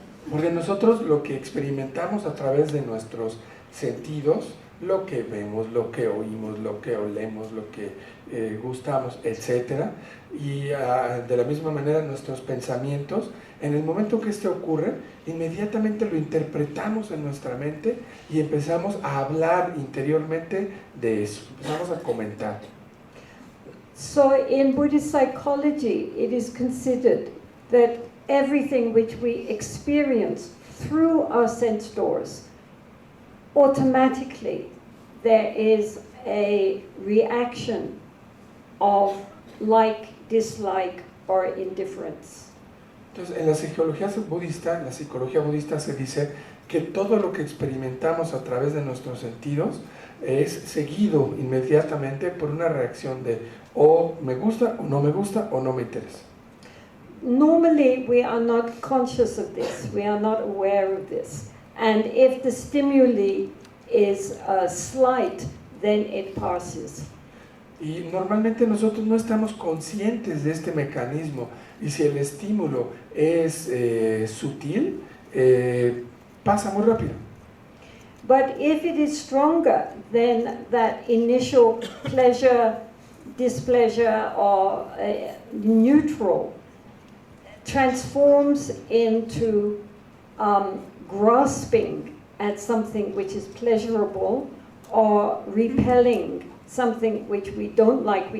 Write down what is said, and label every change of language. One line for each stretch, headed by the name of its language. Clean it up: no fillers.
Spanish: Porque nosotros lo que experimentamos a través de nuestros sentidos, lo que vemos, lo que oímos, lo que olemos, lo que gustamos, etc. Y de la misma manera nuestros pensamientos, en el momento que esto ocurre, inmediatamente lo interpretamos en nuestra mente y empezamos a hablar interiormente de eso, empezamos a comentar.
English: So in Buddhist psychology, it is considered that everything which we experience through our sense doors, automatically there is a reaction of like, dislike, or indifference.
Spanish: Entonces, en la psicología budista se dice que todo lo que experimentamos a través de nuestros sentidos es seguido inmediatamente por una reacción de o me gusta o no me gusta o no me interesa.
English: Normally we are not conscious of this, we are not aware of this. And if the stimuli is slight, then it passes.
Spanish: Y normalmente nosotros no estamos conscientes de este mecanismo, y si el estímulo es sutil, pasa muy rápido.
English: But if it is stronger, then that initial pleasure, displeasure, or neutral transforms into grasping at something which is pleasurable or repelling something which we don't like.